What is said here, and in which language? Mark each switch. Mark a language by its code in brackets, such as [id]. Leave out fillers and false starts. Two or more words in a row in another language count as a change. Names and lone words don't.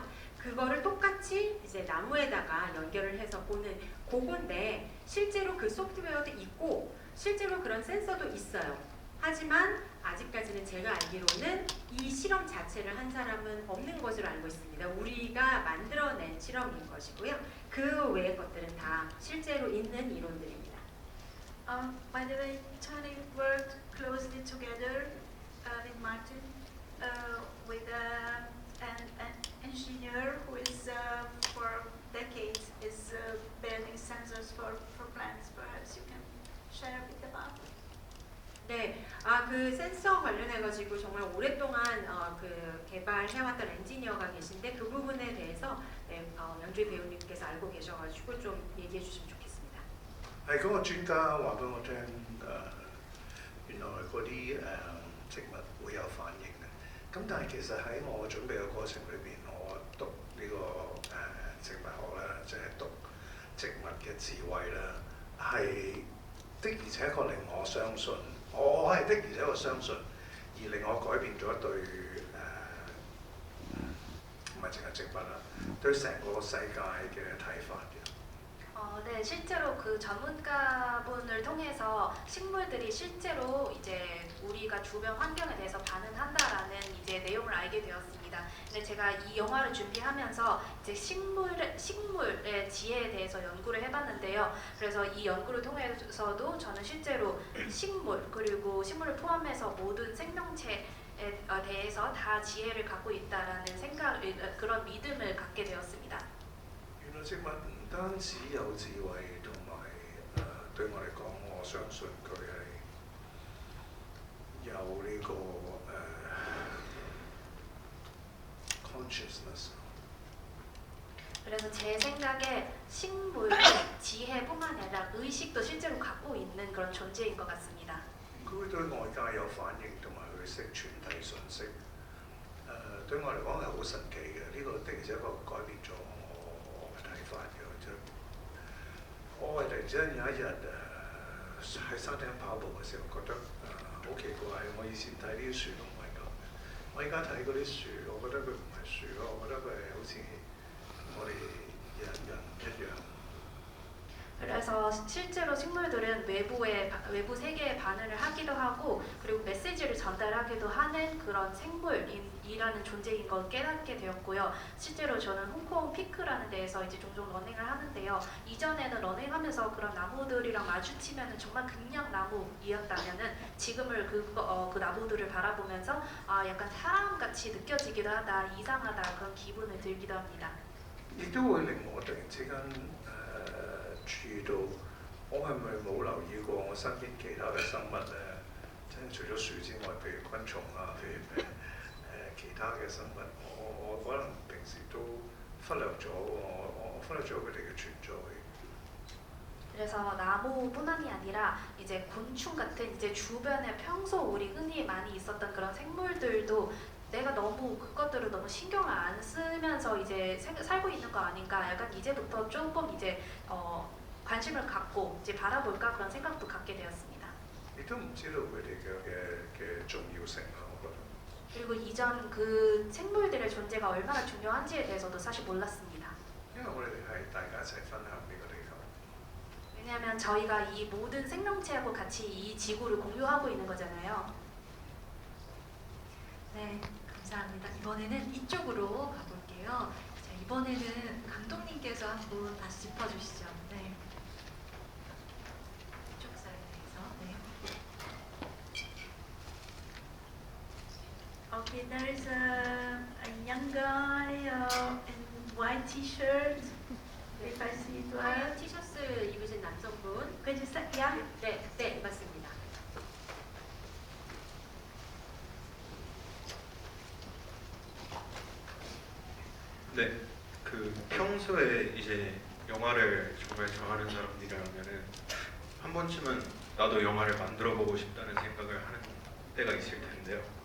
[ko] 그거를 똑같이 이제 나무에다가 연결을 해서 보는 그건데, 실제로 그 소프트웨어도 있고 실제로 그런 센서도 있어요. 하지만 아직까지는 제가 알기로는 이 실험 자체를 한 사람은 없는 것으로 알고 있습니다. 우리가 만들어낸 실험인 것이고요. 그 외의 것들은 다 실제로 있는 이론들입니다. [en] By the way, Tony worked closely together with Martin, with an engineer who is for decades is building sensors for plants. Perhaps you can share a bit about it. [ko] 네, 그 센서 관련해가지고 정말 오랫동안 그 개발해왔던 엔지니어가 계신데 그 부분에 대해서 네, 양주희 배우님께서 알고 계셔가지고 좀 얘기해 주시면 좋겠습니다. [yue] 係嗰個專家話俾我聽，原來嗰啲植物會有反應嘅。咁但係其實喺我準備嘅過程裏邊，我讀呢、個植物學啦，即係讀植物嘅智慧啦，係的而且確令我相信，我係的而且確相信，而令我改變咗對唔係淨係植物啦，對成個世界嘅睇法嘅。 [ko] 네, 실제로 그 전문가분을 통해서 식물들이 실제로 이제 우리가 주변 환경에 대해서 반응한다라는 이제 내용을 알게 되었습니다. 근데 제가 이 영화를 준비하면서 이제 식물의 지혜에 대해서 연구를 해봤는데요. 그래서 이 연구를 통해서도 저는 실제로 식물 그리고 식물을 포함해서 모든 생명체에 대해서 다 지혜를 갖고 있다라는 생각, 그런 믿음을 갖게 되었습니다. [yue] 原來植物唔單止有智慧，同埋對我嚟講，我相信佢係有呢、個 consciousness。 [ko] 그래서 제 생각에 식물의 지혜뿐만 아니라 의식도 실제로 갖고 있는 그런 존재인 것 같습니다. [yue] 佢會對外界有反應，同埋佢識傳遞信息。對我嚟講係好神奇嘅，呢、個的而且確改變咗我嘅睇法嘅。即係我係突然之間有一日喺山頂跑步嘅時候，覺得好奇怪。我以前睇啲樹都唔係咁嘅，我而家睇嗰啲樹，我覺得佢唔係樹咯，我覺得佢係好似我哋人一樣。 [ko] 그래서 실제로 식물들은 외부 세계에 반응을 하기도 하고 그리고 메시지를 전달하기도 하는 그런 생물이라는 존재인 걸 깨닫게 되었고요. 실제로 저는 홍콩 피크라는 데에서 이제 종종 러닝을 하는데요. 이전에는 러닝하면서 그런 나무들이랑 마주치면은 정말 그냥 나무이었다면은 지금을 그 나무들을 바라보면서 약간 사람같이 느껴지기도 하다, 이상하다 그런 기분을 들기도 합니다. [yue] 亦都會令我突然之間注意到，我係咪冇留意過我身邊其他嘅生物咧？即係除咗樹之外，譬如昆蟲啊，譬如其他嘅生物，我可能平時都忽略咗，我忽略咗佢哋嘅存在。 [ko] 그래서 나무뿐만이 아니라 이제 곤충 같은 이제 주변에 평소 우리 흔히 많이 있었던 그런 생물들도 내가 너무 그것들을 너무 신경을 안 쓰면서 이제 살고 있는 거 아닌가? 약간 이제부터 조금 이제 관심을 갖고 이제 바라볼까 그런 생각도 갖게 되었습니다. [yue] 亦都唔知道佢哋嘅重要性啊，我覺得。 [ko] 그리고 이전 그 생물들의 존재가 얼마나 중요한지에 대해서도 사실 몰랐습니다. [yue] 因為我哋係大家一齊分享呢個地球。 [ko] 왜냐하면 저희가 이 모든 생명체하고 같이 이 지구를 공유하고 있는 거잖아요. 네, 감사합니다. 이번에는 이쪽으로 가볼게요. 자, 이번에는 감독님께서 한번 다시 짚어주시죠. 네. 이쪽 사이드에서. 네. [en] Okay, there is a young guy in white t-shirt. If I see it 하얀 well. [ko] 티셔츠 입으신 남성분. [en] Could you say, yeah? [ko] 네, 맞습니다. 네, 그 평소에 이제 영화를 정말 좋아하는 사람들이라면은 한 번쯤은 나도 영화를 만들어 보고 싶다는 생각을 하는 때가 있을 텐데요.